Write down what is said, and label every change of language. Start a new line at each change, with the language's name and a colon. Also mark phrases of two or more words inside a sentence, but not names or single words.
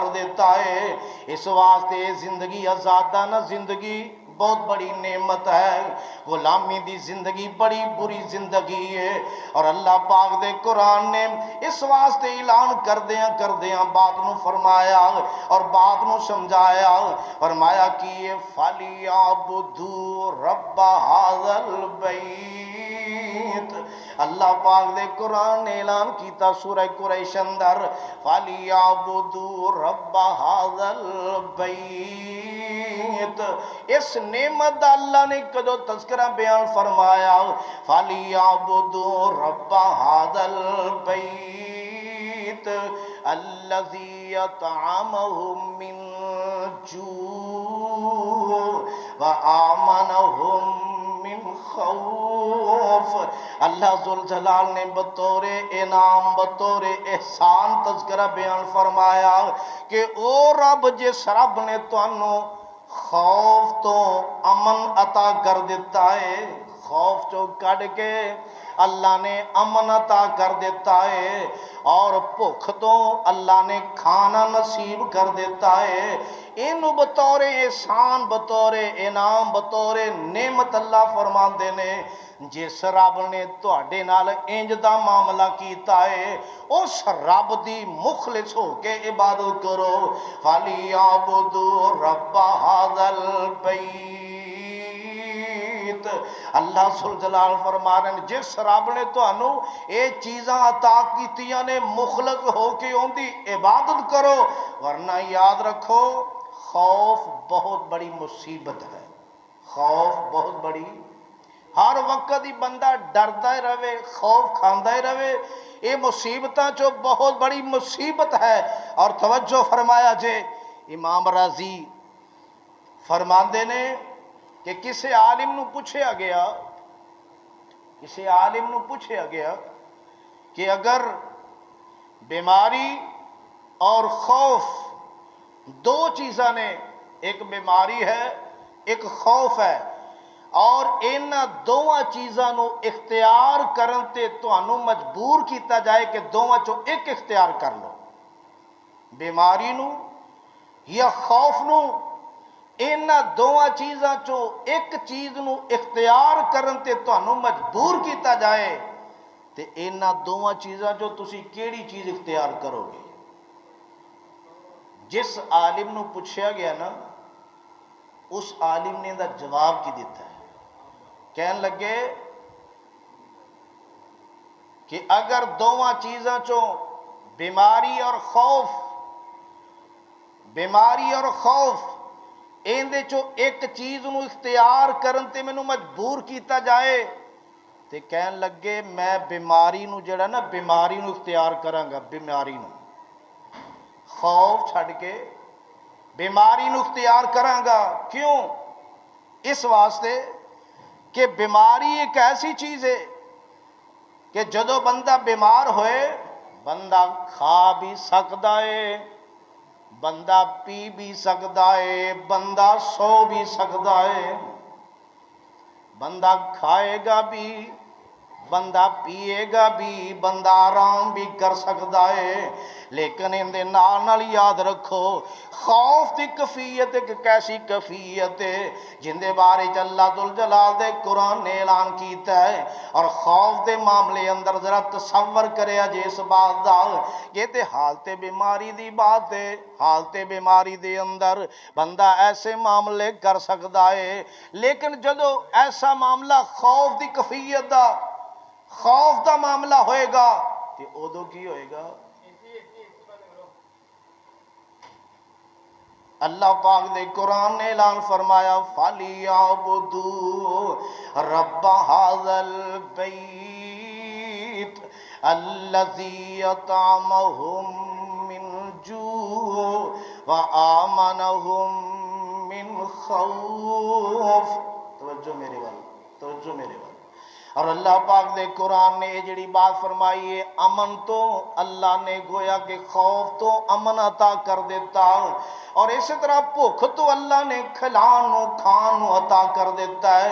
Punjabi: دیتا ہے اس واسطے زندگی آزادانہ زندگی بہت بڑی نعمت ہے غلامی دی زندگی بڑی بری زندگی ہے اور اللہ پاک دے قرآن نے اس واسطے اعلان کردیاں بات نو فرمایا اور بات نو سمجھایا فرمایا کہ یہ
Arabic: فَلْيَعْبُدُوا رَبَّ هَذَا
Punjabi: الْبَيْتِ اللہ پاک دے قرآن نے اعلان کیتا سورہ قریش اندر
Arabic: فَلْيَعْبُدُوا رَبَّ هَذَا الْبَيْتِ
Punjabi: اس نعمت دا اللہ نے کدو تذکرہ بیان فرمایا
Arabic: فَلْيَعْبُدُوا رَبَّ هَذَا الْبَيْتِ الَّذِي يَطْعَمَهُم مِّن جُوعٍ وَآمَنَهُم من خوف
Punjabi: اللہ ذوالجلال نے بطور انعام بطور احسان تذکرہ بیان فرمایا کہ او رب جس رب نے تانوں خوف تو امن عطا کر دیتا ہے خوف چو کڑ کے اللہ نے امن عطا کر دیتا ہے اور بھوک تو اللہ نے کھانا نصیب کر دیتا ہے انہوں بطور احسان بطور انعام بطور نعمت اللہ فرماندے نے جس رب نے تہاڈے نال انج دا معاملہ کیتا ہے اس رب دی مخلص ہو کے عبادت کرو
Arabic: فَلْيَعْبُدُوا رَبَّ هَذَا
Punjabi: الْبَيْتِ اللہ ذوالجلال فرما رہے ہیں جس رب نے تانوں اے چیزاں عطا کیتیاں نے مخلص ہو کے ان دی عبادت کرو ورنہ یاد رکھو خوف بہت بڑی مصیبت ہے خوف بہت بڑی ہر وقت ہی بندہ ڈردا ہی رہے خوف کھاندا ہی رہے یہ مصیبتاں چو بہت بڑی مصیبت ہے اور توجہ فرمایا جے امام راضی فرماندے نے کہ کسی عالم نو پوچھیا گیا کہ اگر بیماری اور خوف دو چیزاں نے، ایک بیماری ہے ایک خوف ہے، اور ان دونوں چیزاں نو اختیار کرن تے تانوں مجبور کیتا جائے کہ دونوں چوں ایک اختیار کر لو، بیماری نو یا خوف نو، ان دونوں چیزاں چوں ایک چیز نو اختیار کرن تے تانوں مجبور کیتا جائے تے ان دونوں چیزاں چوں تسی کیڑی چیز اختیار کرو گے؟ جس عالم نو پوچھا گیا نا، اس عالم نے دا جواب کی دیتا ہے، کہن لگے کہ اگر دونوں چیزاں چوں بیماری اور خوف اندے چوں ایک چیز نو اختیار کرن تے مینوں مجبور کیتا جائے تے کہن لگے میں بیماری نو جڑا نا بیماری نو اختیار کراں گا، بیماری نو خوف چھڈ کے بیماری نو اختیار کراں گا۔ کیوں؟ اس واسطے کہ بیماری ایک ایسی چیز ہے کہ جدو بندہ بیمار ہوئے بندہ کھا بھی سکتا ہے، بندہ پی بھی سکتا ہے، بندہ سو بھی سکتا ہے، بندہ کھائے گا بھی، بندہ پیے گا بھی، بندہ آرام بھی کر سکتا ہے، لیکن ان دے نال نال یاد رکھو خوف دی کیفیت ایک کیسی کیفیت ہے جن دے بارے اللہ ذوالجلال دے قرآن نے اعلان کیتا ہے۔ اور خوف دے معاملے اندر ذرا تصور کریا جے اس بات دا، یہ تے حالت بیماری دی بات ہے، حالت بیماری دے اندر بندہ ایسے معاملے کر سکتا ہے، لیکن جدو ایسا معاملہ خوف دی کیفیت دا، خوف دا معاملہ ہوئے گا تے ادو کی ہوئے گا؟ اللہ پاک دے قرآن نے اعلان فرمایا
Arabic: فَلْيَعْبُدُوا رَبَّ هَذَا الْبَيْتِ الَّذِي أَطْعَمَهُم مِّن جُوعٍ وَآمَنَهُم مِّن خَوْفٍ۔
Punjabi: توجہ میرے وال، توجہ میرے وال۔ اور اللہ پاک دے قرآن نے یہ جڑی بات فرمائی ہے امن تو، اللہ نے گویا کہ خوف تو امن عطا کر دیتا، اور اسی طرح بھوک تو اللہ نے کھان عطا کر دیتا ہے۔